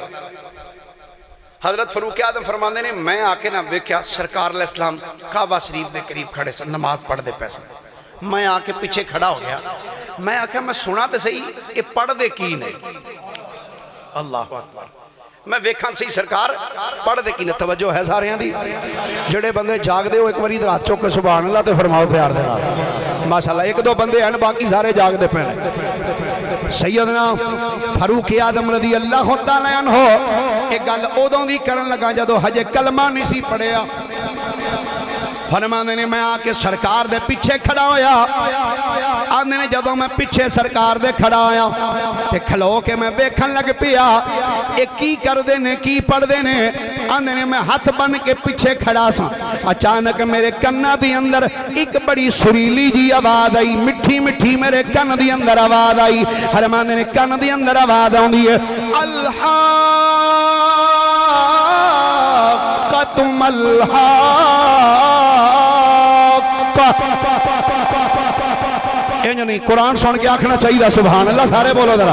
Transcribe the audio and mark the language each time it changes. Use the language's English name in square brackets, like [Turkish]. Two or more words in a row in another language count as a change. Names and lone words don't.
[Punjabi] حضرت فاروق اعظم فرماندے نے میں آ کے نہ ویکھیا سرکار علیہ السلام کعبہ شریف دے قریب کھڑے سن نماز پڑھ دے پے سن. میں آ کے پیچھے کھڑا ہو گیا, میں آکھا میں سنا تے صحیح یہ پڑھ دے کی نہیں. [Arabic] اللہ اکبر, [Punjabi] میں ویکھاں صحیح سرکار پڑھ دے کی نہیں. توجہ ہے سارے دی, جڑے بندے جاگ دے ہو ایک باری ادھر ہاتھ چوک کے [Arabic] سبحان اللہ [Punjabi] تے فرماؤ پیار دے نال ماشاءاللہ. ایک دو بندے ہیں باقی سارے جاگ دے پے. سیدنا فاروق اعظم رضی اللہ تعالی عنہ ایک گل اودوں دی کرن لگا جدو ہجے کلمہ نہیں سی پڑھیا. فرماندے نے میں آ کے سرکار دے پیچھے کھڑا ہویا. آندے نے جدو میں پیچھے سرکار دے کھڑا ہویا تے کھلو کے میں بیکھن لگ پیا ایک کی کر دے نے کی پڑھ دے نے. آندے نے میں ہاتھ بن کے پیچھے کھڑا سا, اچانک میرے کنا دی اندر ایک بڑی سریلی جی آواز آئی, مٹھی مٹھی میرے کن دی اندر آواز آئی. فرماندے نے کن دی اندر آواز آندی ہے الحاقۃ نہیں قرآن سن کے آکھنا چاہیے [Arabic] سبحان اللہ [Punjabi] سارے بولو ذرا.